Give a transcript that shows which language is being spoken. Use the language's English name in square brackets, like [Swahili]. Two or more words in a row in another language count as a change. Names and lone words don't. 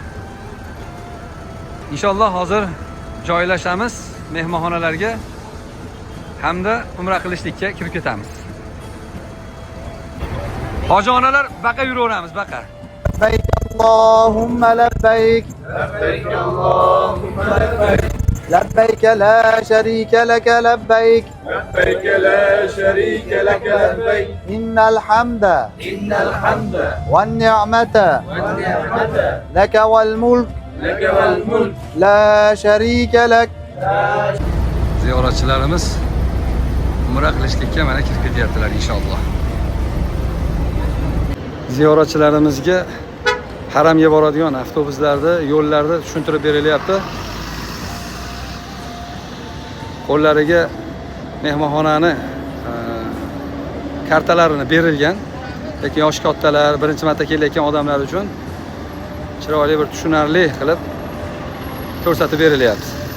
[Uzbek] Inshaalloh hozir joylashamiz mehmonxonalarga hamda umra qilishlikka kirib ketamiz. Hoji onalar baqa yuraveramiz, baqa. [Arabic] لبيك اللهم لبيك. لبيك اللهم لبيك. لبيك لا شريك لك لبيك لبيك لا شريك لك لبيك إن الحمد والنعمة لك والملك لا شريك لك. [Uzbek] Ziyoratchilarimiz umra qilishlikka mana kirib ketyaptilar inshaalloh. Ziyoratchilarimizga haramga boradigan avtobuslarda, yo'llarda tushuntirib berilyapti. Qo'llariga mehmonxonani kartalarini berilgan, lekin yosh kattalar, birinchi marta kelayotgan odamlar uchun chiroyli bir tushunarli qilib ko'rsatib berilyapti.